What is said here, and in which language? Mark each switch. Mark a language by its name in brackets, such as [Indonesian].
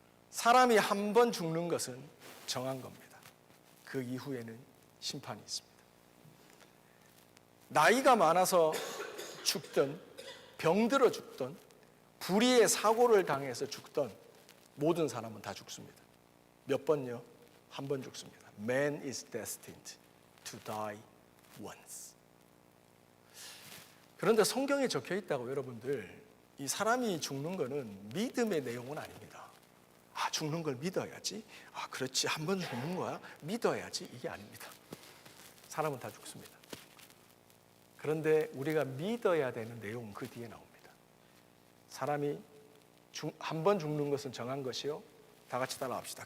[Korean] 사람이 한 번 죽는 것은 정한 겁니다. 그 이후에는 심판이 있습니다. 나이가 많아서 죽든 병들어 죽든 불의의 사고를 당해서 죽든 모든 사람은 다 죽습니다. 몇 번요? 한 번 죽습니다. [English] Man is destined to die once. [Korean] 그런데 성경에 적혀 있다고 여러분들, 이 사람이 죽는 거는 믿음의 내용은 아닙니다. 아, 죽는 걸 믿어야지. 아, 그렇지. 한 번 죽는 거야. 믿어야지. 이게 아닙니다. 사람은 다 죽습니다. 그런데 우리가 믿어야 되는 내용은 그 뒤에 나옵니다. 사람이 한 번 죽는 것은 정한 것이요. 다 같이 따라합시다.